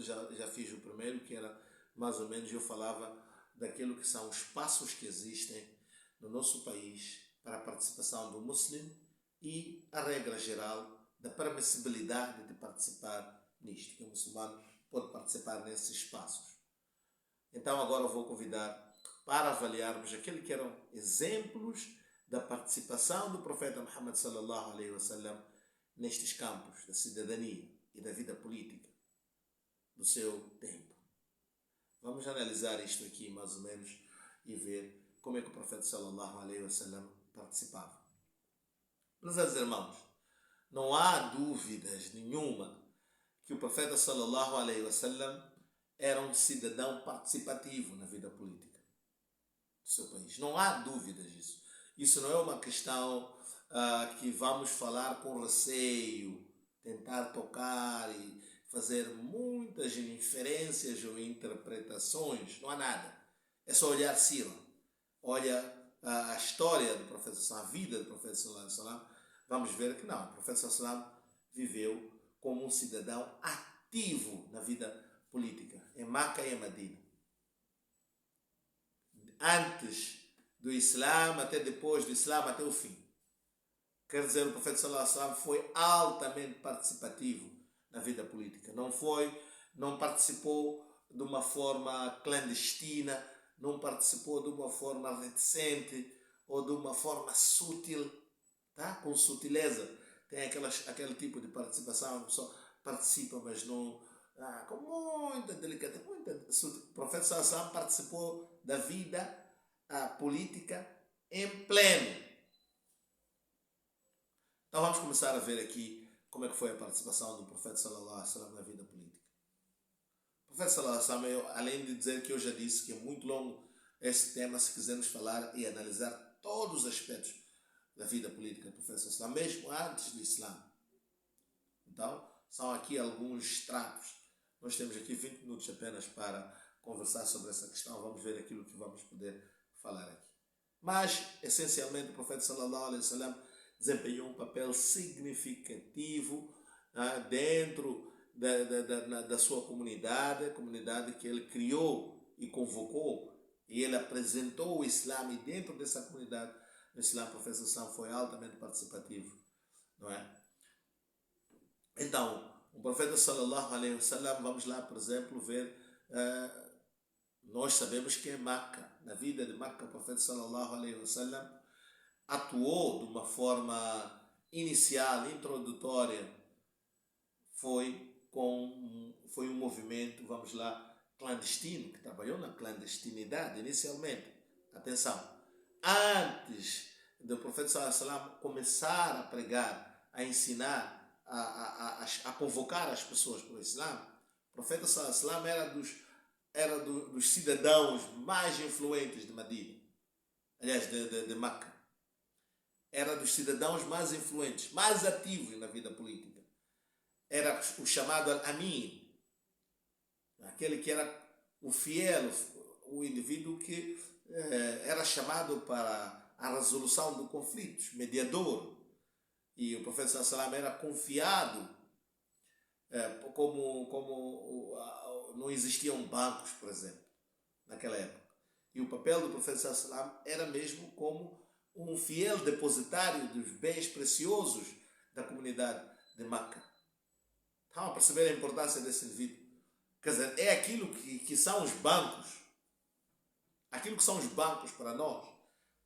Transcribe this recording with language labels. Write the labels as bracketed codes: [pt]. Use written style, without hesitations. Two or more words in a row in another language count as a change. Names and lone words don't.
[pt] Já fiz o primeiro, que era mais ou menos, eu falava daquilo que são os passos que existem no nosso país para a participação do muçulmano e a regra geral da permissibilidade de participar nisto, que o muçulmano pode participar nesses passos. Então agora eu vou convidar para avaliarmos aqueles que eram exemplos da participação do profeta Muhammad [ar] صلى الله عليه وسلم [pt] nestes campos da cidadania e da vida política do seu tempo. Vamos analisar isto aqui mais ou menos e ver como é que o profeta [ar] صلى الله عليه وسلم [pt] participava. Meus irmãos, não há dúvidas nenhuma que o profeta [ar] صلى الله عليه وسلم [pt] era um cidadão participativo na vida política do seu país. Não há dúvidas disso. Isso não é uma questão que vamos falar com receio, tentar tocar e fazer muitas inferências ou interpretações. Não há nada. É só olhar Sira. Olha a história do profeta, a vida do profeta [ar] صلى الله عليه وسلم. [pt] Vamos ver que não. O profeta [ar] صلى الله عليه وسلم [pt] viveu como um cidadão ativo na vida política em Meca e em Medina. Antes do Islã até depois do Islã até o fim. Quer dizer, o profeta [ar] صلى الله عليه وسلم [pt] foi altamente participativo na vida política. Não participou de uma forma clandestina, não participou de uma forma reticente ou de uma forma sutil, tá? Com sutileza. Tem aquele tipo de participação, a pessoa participa, mas não com muita delicadeza, muita sutil. O profeta [ar] صلى الله عليه وسلم [pt] participou da vida política em pleno. Então vamos começar a ver aqui como é que foi a participação do profeta [ar] صلى الله عليه وسلم [pt] na vida política. O profeta [ar] صلى الله عليه وسلم, [pt] além de dizer que eu já disse que é muito longo esse tema, se quisermos falar e analisar todos os aspectos da vida política do profeta [ar] صلى الله عليه وسلم, [pt] mesmo antes do Islã. Então, são aqui alguns extratos. Nós temos aqui 20 minutos apenas para conversar sobre essa questão. Vamos ver aquilo que vamos poder falar aqui. Mas, essencialmente, o profeta [ar] صلى الله عليه وسلم [pt] desempenhou um papel significativo dentro da sua comunidade, a comunidade que ele criou e convocou, e ele apresentou o Islã, e dentro dessa comunidade, o Islã, a profeta foi altamente participativo, não é? Então, o profeta [ar] صلى الله عليه وسلم, [pt] vamos lá, por exemplo, ver, nós sabemos que em Meca, na vida de Meca, o profeta [ar] صلى الله عليه وسلم [pt] atuou de uma forma inicial, introdutória, foi um movimento, vamos lá, clandestino, que trabalhou na clandestinidade inicialmente. Atenção, antes do profeta [ar] صلى الله عليه وسلم [pt] começar a pregar, a ensinar, a convocar as pessoas para o Islã, o profeta [ar] صلى الله عليه وسلم [pt] era dos cidadãos mais influentes de Medina, aliás, de Meca. Era dos cidadãos mais influentes, mais ativos na vida política. Era o chamado Al-Amin, aquele que era o fiel, o indivíduo que era chamado para a resolução de conflitos, mediador. E o profeta [ar] صلى الله عليه وسلم [pt] era confiado, como não existiam bancos, por exemplo, naquela época. E o papel do profeta [ar] صلى الله عليه وسلم [pt] era mesmo como um fiel depositário dos bens preciosos da comunidade de Meca. Estão a perceber a importância desse indivíduo? Quer dizer, é aquilo que são os bancos. Aquilo que são os bancos para nós.